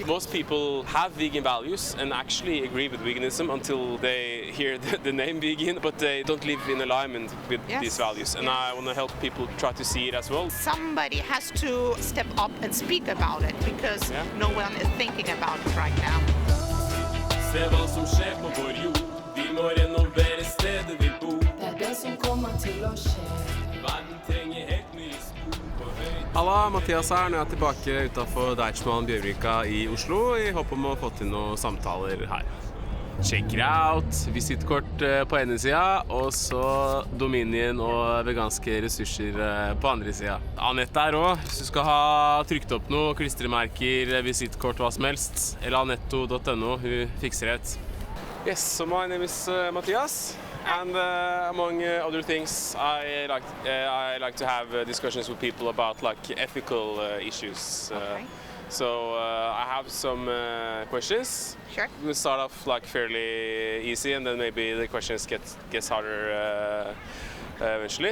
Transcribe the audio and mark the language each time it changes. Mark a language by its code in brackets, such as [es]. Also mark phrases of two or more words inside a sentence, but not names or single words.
[en] Most people have vegan values and actually agree with veganism until they hear the name vegan, but they don't live in alignment with Yes. these values. And I want to help people try to see it as well. Somebody has to step up and speak about it because Yeah. no one is thinking about it right now. [no] Se hva som skjer på vår jord. Vi må renovere stedet vi bor. Det er det som kommer til å skje. Verden trenger helt nye spor på høyde. Halla, Mathias her. Nå er jeg tilbake utenfor Deichman Bjørvika i Oslo i håp om å få til noen samtaler her. [en] Check it out. [no] Visittkort på ene sida, og så Dominion og veganske ressurser på andre sida. Anette er òg. Hvis du skal ha trykt opp noe, klistremerker, visittkort, hva som helst, eller anetto.no, hun fikser det. [en] Yes, so my name is Matthias, and among other things, I like to have discussions with people about like ethical issues. Okay. So I have some questions. Sure. We'll start off like fairly easy, and then maybe the questions gets harder eventually.